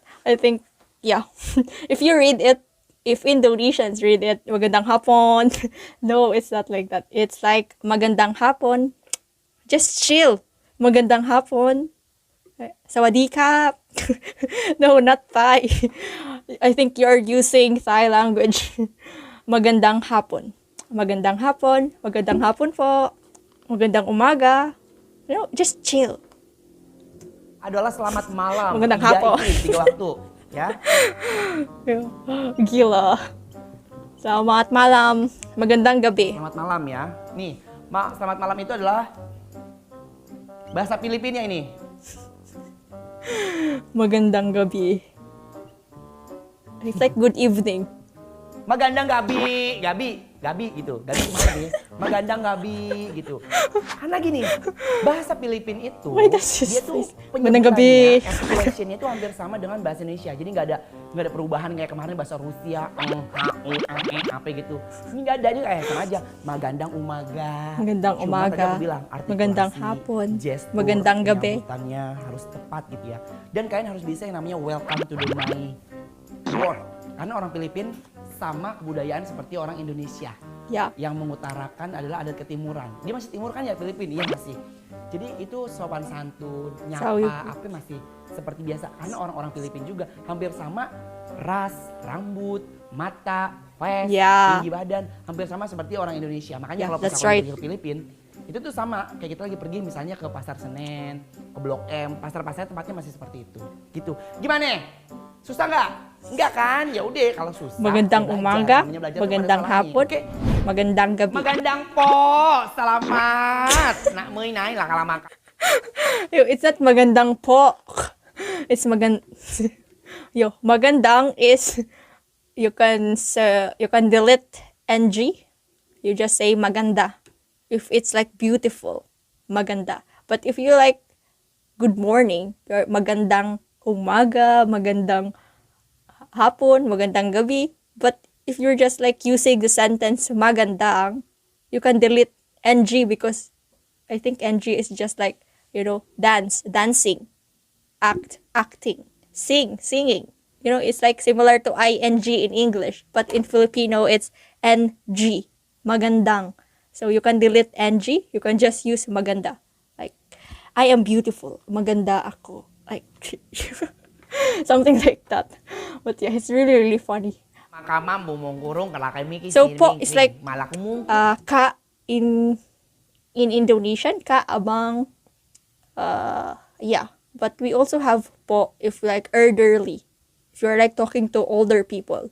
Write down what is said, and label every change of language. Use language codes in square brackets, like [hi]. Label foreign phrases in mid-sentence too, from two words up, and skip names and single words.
[en] I think, yeah. If you read it, if Indonesians read it, [tl] magandang hapon. [en] No, it's not like that. It's like [tl] magandang hapon. [en] Just chill. [tl] Magandang hapon. [th] Sawadee kap. [en] No, not Thai. I think you're using Thai language. [tl] Magandang hapon. Magandang hapon. Magandang hapon po. Magandang umaga. [en] You know, just chill. [id] adalah selamat malam. [tl] Magandang [id] Iya, [tl] hapon. [id] itu 3 waktu, ya. Gila. Selamat malam. [tl] Magandang gabi. [id] Selamat malam ya. Nih, selamat malam itu adalah bahasa Filipina ini. [tl] Magandang gabi. [en] It's like good evening. [tl] Magandang gabi, gabi gitu. Gabi [id] gimana nih? [tl] Magandang gabi gitu. [id] Karena gini, bahasa Filipin itu [en] Why does this [id] dia tuh [tl] face? Magandang gabi. [id] expressionnya itu hampir sama dengan bahasa Indonesia. Jadi nggak ada perubahan kayak kemarin bahasa Rusia, apa gitu. Ini nggak ada, dia kayak sama aja. [tl] Magandang umaga. Magandang [id] Cuma [tl] umaga. [id] tadi aku bilang, artikulasi, [tl] Magandang hapon. [id] gestur, [tl] Magandang gabi. [id] penyambutannya harus tepat gitu ya. Dan kalian harus bisa yang namanya [en] welcome to the my world. [id] Karena orang Filipin sama kebudayaan seperti orang Indonesia. Ya. Yang mengutarakan adalah adat ketimuran. Dia masih timur kan ya Filipin? Iya masih. Jadi itu sopan santun, nyapa, apa masih seperti biasa. Karena orang-orang Filipin juga hampir sama ras, rambut, mata, face, tinggi badan. Hampir sama seperti orang Indonesia. Makanya kalau pas aku pergi ke Filipin, itu tuh sama. Kayak kita lagi pergi misalnya ke Pasar Senen, ke Blok M. Pasar-pasar tempatnya masih seperti itu. Gitu. Gimana? Susah nggak? Enggak kan? Ya udah kalau susah. [tl] Magandang umaga, magandang hapon, magandang gabi. Magandang po, [id] selamat. Nak may nai lah kalau makan. [en] It's not [tl] magandang po. [en] It's magandang is you can delete ng. You just say maganda. If it's like beautiful, maganda. But if you like good morning, [tl] magandang umaga, magandang hapon, magandang gabi. [en] But if you're just like using the sentence magandang, you can delete ng because I think ng is just like, dancing, acting, singing. It's like similar to ing in English, but in Filipino it's ng, magandang. So you can delete ng, you can just use maganda. Like, I am beautiful, [tl] maganda ako. [en] Like, something like that. But yeah, it's really, really funny. So po is like ka in Indonesian, [id] ka abang. [en] Yeah, but we also have po if like elderly, if you're like talking to older people.